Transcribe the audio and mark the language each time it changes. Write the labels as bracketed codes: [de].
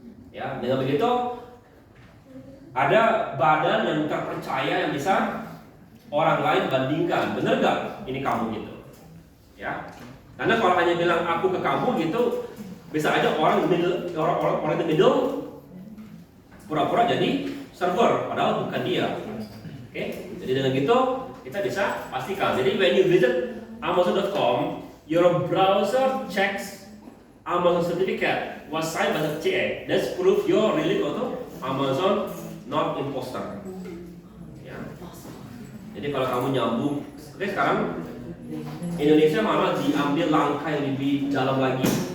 [id] Ya, dengan begitu ada badan yang terpercaya yang bisa orang lain bandingkan, bener gak ini kamu gitu, ya? Karena kalau hanya bilang aku ke kamu gitu, bisa aja orang di middle pura-pura jadi server, padahal bukan dia. Oke? Jadi dengan gitu kita bisa pastikan. [en] Jadi when you visit Amazon.com, your browser checks Amazon certificate was signed by the CA. That's proof you're really go to Amazon, not imposter. [id] Jadi kalau kamu nyambung, oke sekarang Indonesia malah diambil langkah yang lebih dalam lagi.